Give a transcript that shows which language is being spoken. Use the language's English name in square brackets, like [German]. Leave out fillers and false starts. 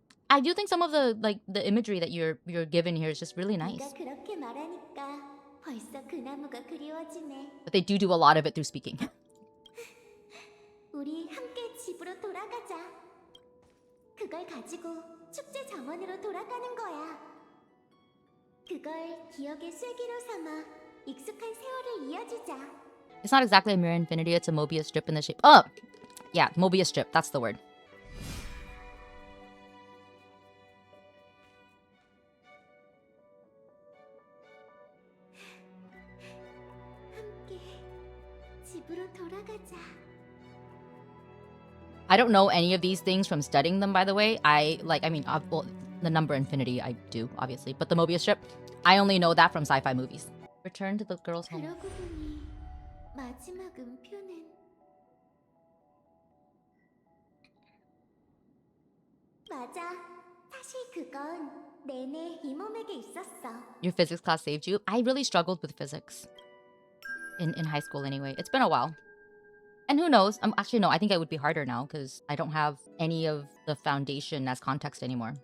[English] I do think some of the imagery that you're given here is just really nice. [Korean] 네가 그렇게 말하니까 벌써 그 나무가 그리워지네. [English] But they do a lot of it through speaking. [Korean] 우리 함께 집으로 돌아가자. 그걸 가지고 축제 정원으로 돌아가는 거야. 그걸 기억의 쐐기로 삼아 익숙한 세월을 이어주자. [English] It's not exactly a mirror infinity, it's a Mobius strip in the shape. Oh! Yeah, Mobius strip, that's the word. [Korean] 함께 집으로 돌아가자. [English] I don't know any of these things from studying them, by the way. Well, the number infinity I do, obviously. But the Mobius strip, I only know that from sci-fi movies. Return to the girl's home. [Korean] 그러고 보니 마지막 음표는 맞아. 사실 그건 내내 이 몸에게 있었어. [English] Your physics class saved you. I really struggled with physics. In high school anyway. It's been a while. And who knows? Actually, no, I think it would be harder now because I don't have any of the foundation as context anymore.